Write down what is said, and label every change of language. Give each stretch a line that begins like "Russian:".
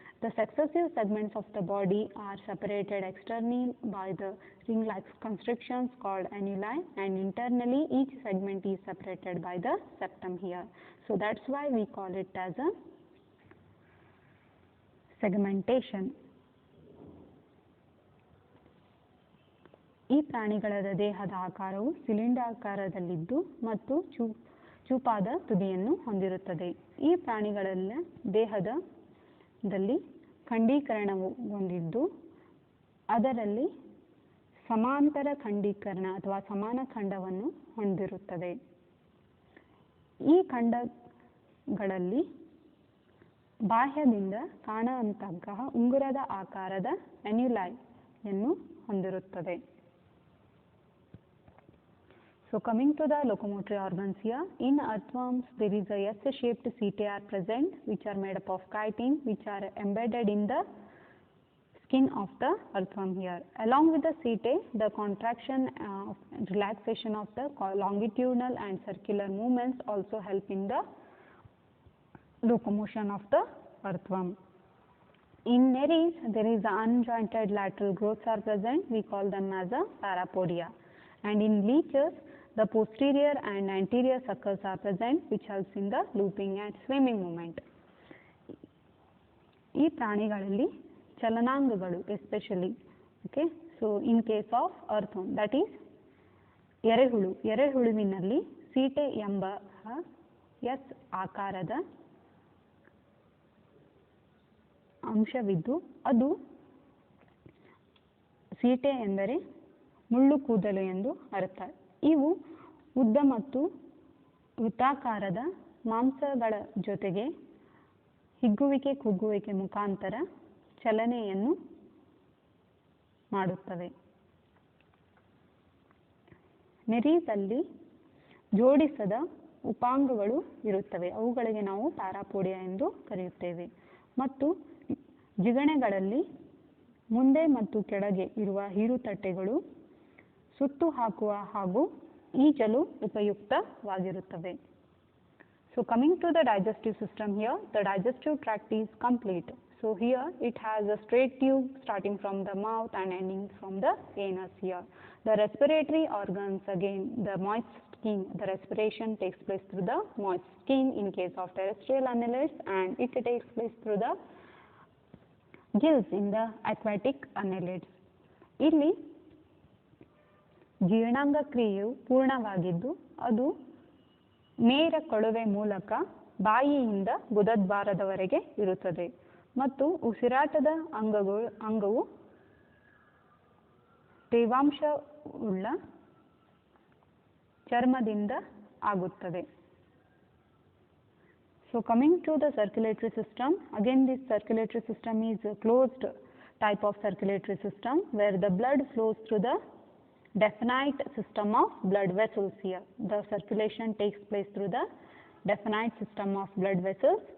English: The successive segments of the body are separated externally by the ring-like constrictions called annuli, and internally each segment is separated by the septum here. So that's why we call it as a segmentation.
Kannada: ಈ ಪ್ರಾಣಿಗಳ ದೇಹದ ಆಕಾರವು ಸಿಲಿಂಡರಾಕಾರದಲ್ಲಿದ್ದು ಮತ್ತು ಚೂಪಾದ ತುದಿಯನ್ನು ಹೊಂದಿರುತ್ತದೆ. ಈ ಪ್ರಾಣಿಗಳೆಲ್ಲ ದೇಹದಲ್ಲಿ ಖಂಡೀಕರಣವು ಹೊಂದಿದ್ದು ಅದರಲ್ಲಿ ಸಮಾಂತರ ಖಂಡೀಕರಣ ಅಥವಾ ಸಮಾನ ಖಂಡವನ್ನು ಹೊಂದಿರುತ್ತದೆ. ಈ ಖಂಡಗಳಲ್ಲಿ ಬಾಹ್ಯದಿಂದ ಕಾಣುವಂತಹ ಉಂಗುರದ ಆಕಾರದ ಅನ್ಯುಲೈಯನ್ನು ಹೊಂದಿರುತ್ತದೆ.
English: So coming to the locomotory organs here, in earthworms there is a S-shaped setae are present which are made up of chitin which are embedded in the skin of the earthworm here. Along with the setae, the contraction relaxation of the longitudinal and circular movements also help in the locomotion of the earthworm. In nereis, there is the unjointed lateral growths are present. We call them as a parapodia. And in leeches, the posterior and anterior suckers are present, which helps in the looping and swimming movement.
Kannada: ಈ ಪ್ರಾಣಿಗಳಲ್ಲಿ ಚಲನಾಂಗಗಳು
English: Especially okay. So in case of earth that is
Kannada: ಎರೆಹುಳುವಿನಲ್ಲಿ ಸೀಟೆ ಎಂಬ S ಆಕಾರದ ಅಂಶವಿದ್ದು, ಅದು ಸೀಟೆ ಎಂದರೆ ಮುಳ್ಳು ಕೂದಲು ಎಂದು ಅರ್ಥ. ಇವು ಉದ್ದ ಮತ್ತು ವೃತ್ತಾಕಾರದ ಮಾಂಸಗಳ ಜೊತೆಗೆ ಹಿಗ್ಗುವಿಕೆ ಕುಗ್ಗುವಿಕೆ ಮುಖಾಂತರ ಚಲನೆಯನ್ನು ಮಾಡುತ್ತವೆ. ನೆರೀಸಲ್ಲಿ ಜೋಡಿಸದ ಉಪಾಂಗಗಳು ಇರುತ್ತವೆ, ಅವುಗಳಿಗೆ ನಾವು ಪ್ಯಾರಾಪೋಡಿಯಾ ಎಂದು ಕರೆಯುತ್ತೇವೆ. ಮತ್ತು ಜಿಗಣೆಗಳಲ್ಲಿ ಮುಂದೆ ಮತ್ತು ಕೆಳಗೆ ಇರುವ ಹೀರುತಟ್ಟೆಗಳು ಸುತ್ತು ಹಾಕುವ ಹಾಗೂ ಈಜಲು ಉಪಯುಕ್ತವಾಗಿರುತ್ತವೆ.
English: So coming to the digestive system here, the digestive tract is complete. So here it has a straight tube starting from the mouth and ending from the anus here. The respiratory organs, again the moist skin, the respiration takes place through the moist skin in case of terrestrial annelids, and it takes place through the gills in the aquatic annelids.
Kannada: ಇಲ್ಲಿ ಜೀರ್ಣಾಂಗ ಕ್ರಿಯೆಯು ಪೂರ್ಣವಾಗಿದ್ದು, ಅದು ನೇರ ಕೊಳವೆ ಮೂಲಕ ಬಾಯಿಯಿಂದ ಗುದದ್ವಾರದವರೆಗೆ ಇರುತ್ತದೆ ಮತ್ತು ಉಸಿರಾಟದ ಅಂಗವು ತೇವಾಂಶವುಳ್ಳ ಚರ್ಮದಿಂದ ಆಗುತ್ತದೆ.
English: So coming to the circulatory system, again this circulatory system is a closed type of circulatory system where the blood flows through the definite system of blood vessels here. The circulation takes place through the definite system of blood vessels.